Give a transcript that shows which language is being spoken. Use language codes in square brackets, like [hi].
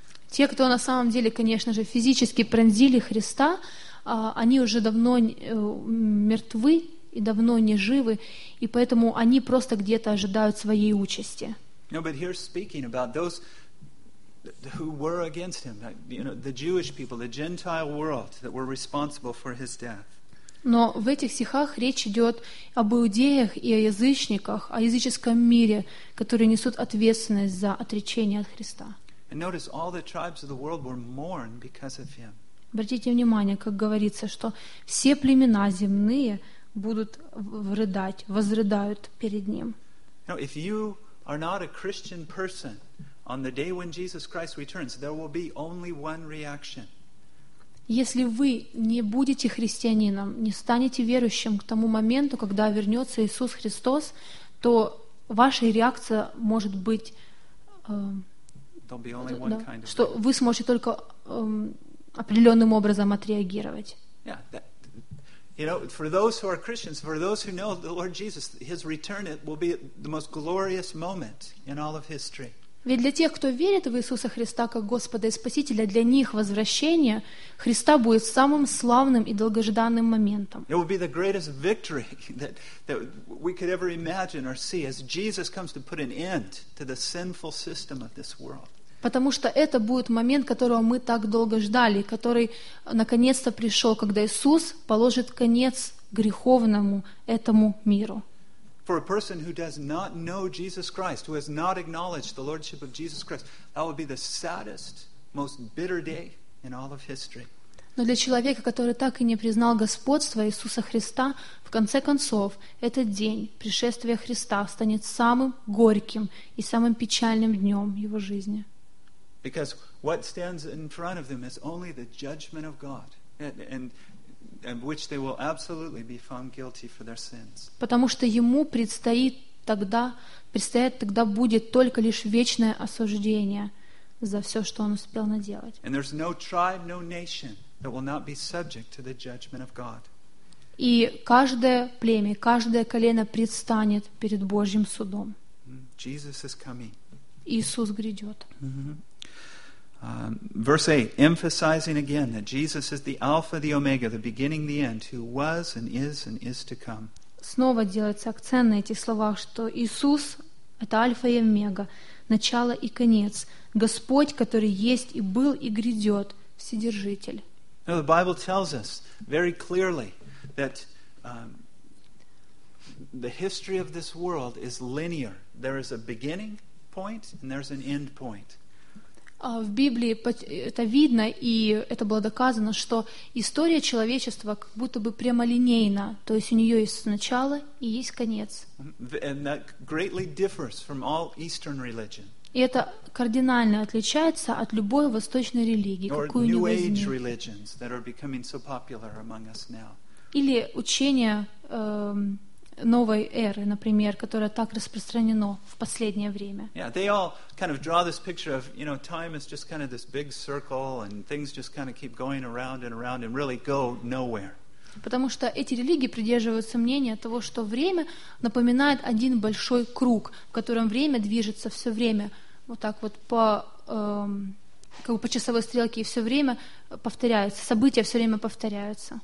[ru] Те, кто на самом деле, конечно же, физически пронзили Христа, они уже давно мертвы и давно не живы, и поэтому они просто где-то ожидают своей участи. [en] No, but here's speaking about those who were against him, you know, the Jewish people, the Gentile world that were responsible for his death. [ru] Но в этих стихах речь идет об иудеях и о язычниках, о языческом мире, которые несут ответственность за отречение от Христа. Обратите внимание, как говорится, что все племена земные будут рыдать, возрыдают перед Ним. [en] If you are not a Christian person, on the day when Jesus Christ returns, there will be only one reaction. [ru] Если вы не будете христианином, не станете верующим к тому моменту, когда вернется Иисус Христос, то ваша реакция может быть, что вы сможете только определенным образом отреагировать. [en] Yeah, for those who are Christians, for those who know the Lord Jesus, His return will be the most glorious moment in all of history. [ru] Ведь для тех, кто верит в Иисуса Христа как Господа и Спасителя, для них возвращение Христа будет самым славным и долгожданным моментом. [en] It will be the greatest victory that we could ever imagine or see as Jesus comes to put an end to the sinful system of this world. [ru] Потому что это будет момент, которого мы так долго ждали, который наконец-то пришел, когда Иисус положит конец греховному этому миру. [en] For a person who does not know Jesus Christ, who has not acknowledged the Lordship of Jesus Christ, that would be the saddest, most bitter day in all of history. [ru] Но для человека, который так и не признал господство Иисуса Христа, в конце концов, этот день пришествия Христа станет самым горьким и самым печальным днем его жизни. [en] Because what stands in front of them is only the judgment of God, and which they will absolutely be found guilty for their sins. [ru] Потому что ему предстоит тогда будет только лишь вечное осуждение за все, что он успел наделать. [en] And there's no tribe, no nation that will not be subject to the judgment of God. [ru] И каждое племя, каждое колено предстанет перед Божьим судом. [en] Jesus is coming. [ru] Иисус грядет. [en] Verse 8, emphasizing again that Jesus is the Alpha, the Omega, the beginning, the end, who was and is to come. [ru] Снова делается акцент на этих словах, что Иисус — это Альфа и Омега, начало и конец, Господь, который есть и был и грядет, Вседержитель. [en] Now the Bible tells us very clearly that the history of this world is linear. There is a beginning point and there's an end point. [ru] В Библии это видно, и это было доказано, что история человечества как будто бы прямолинейна, то есть у нее есть начало и есть конец. [en] And that greatly differs from all Eastern religion. [ru] И это кардинально отличается от любой восточной религии, какую ни возьми. [en] Or New Age religions that are becoming so popular among us now. [ru] Или учение новой эры, например, которая так распространена в последнее время. [en] Yeah, they all kind of draw this picture of, you know, time is just kind of this big circle and things just kind of keep going around and around and really go nowhere. [ru] Потому что эти религии придерживаются мнения того, что время напоминает один большой круг, в котором время движется все время вот так вот по как бы по часовой стрелке, и все время повторяются, события все время повторяются.